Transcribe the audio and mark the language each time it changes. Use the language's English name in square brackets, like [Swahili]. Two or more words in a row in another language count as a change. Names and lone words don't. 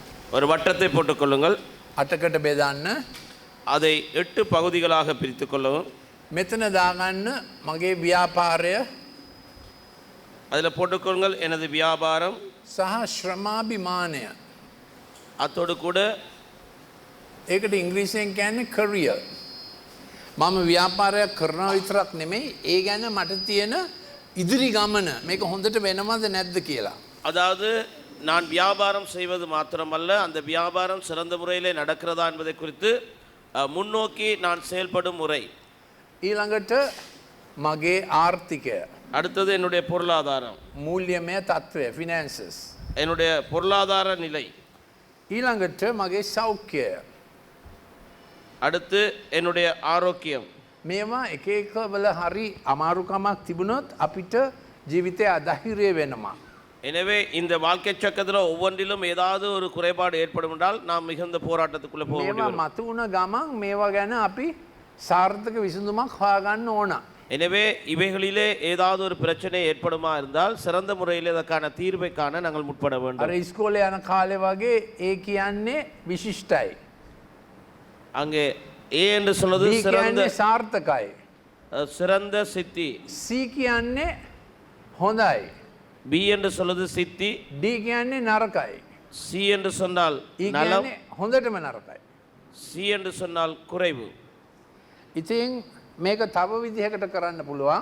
[Tamil] ஒரு வட்டத்தை போட்டுக்கொள்ளுங்கள். [Sinhala] අටකට බෙදන්න. [Tamil] அதை 8 பகுதிகளாக பிரித்துக் கொள்ளவும். [Sinhala] මෙතන දාගන්න මගේ ව්‍යාපාරය [Tamil] அதில் போட்டுக்கொள்ளுங்கள் எனது வியாபாரம் [Sinhala] සහ ශ්‍රමාභිමානය. [Tamil] அத்தோடு கூட [Sinhala] ඒකට ඉංග්‍රීසියෙන් කියන්නේ career. මම ව්‍යාපාරයක් කරනවා විතරක් නෙමෙයි ඒ ගැන මට තියෙන ඉදිරි ගමන මේක හොඳට වෙනවද නැද්ද කියලා. [Tamil] அதாவது நான் வியாபாரம் செய்வது மாத்திரமல்ல அந்த வியாபாரம் சிறந்த முறையிலே நடக்கிறதா என்பதை குறித்து முன்னோக்கி நான் செயல்படும் முறை. [Sinhala] ඊළඟට මගේ ආර්ථිකය. [Tamil] அடுத்தது என்னுடைய பொருளாதாரம். [Sinhala] මූල්‍යමය තත්ත්වය finances. [Tamil] என்னுடைய பொருளாதார நிலை. [Sinhala] ඊළඟට මගේ සෞඛ්‍යය. [Tamil] அடுத்து என்னுடைய ஆரோக்கியம். [Sinhala] මේවා එක එක වල හරි අමාරුකමක් තිබුණොත් අපිට ජීවිතය අධෛර්ය වෙනවා. [Tamil] எனவே இந்த வாழ்க்கை சக்கரத்தில் ஒவ்வொன்றிலும் ஏதாவது ஒரு குறைபாடு ஏற்படும் என்றால் நாம் மிகுந்த போராட்டத்துக்குள்ளே போக [Sinhala] මේවා [Tamil] முடியும். [Sinhala] මතු වුණ ගමන් මේවා ගැන අපි සාර්ථක විසඳුමක් හොයාගන්න ඕන. [Tamil] எனவே இவைகளிலே ஏதாவது ஒரு பிரச்சனை ஏற்படுமா இருந்தால் சிறந்த முறையில் இதற்கான தீர்வை காண நாங்கள் முற்பட வேண்டும். [Sinhala] අර ඉස්කෝලේ යන කාලේ වගේ ඒ කියන්නේ විශිෂ්ටයි. [Tamil] அங்கே ஏ என்று சொல்வது [Sinhala] B [Tamil] சிறந்த [Sinhala] කියන්නේ සාර්ථකයි. [Tamil] சிறந்த சித்தி. [Sinhala] C කියන්නේ හොඳයි. [Tamil] பி என்று சொல்வது சித்தி. [Sinhala] D කියන්නේ නරකයි. [Tamil] சி என்று சொன்னால் [Sinhala] E [Tamil] நலம். [Sinhala] කියන්නේ හොඳටම නරකයි. [Tamil] சி என்று சொன்னால் குறைவு. [Sinhala] ඉතින් මේක තව විදිහකට කරන්න පුළුවන්.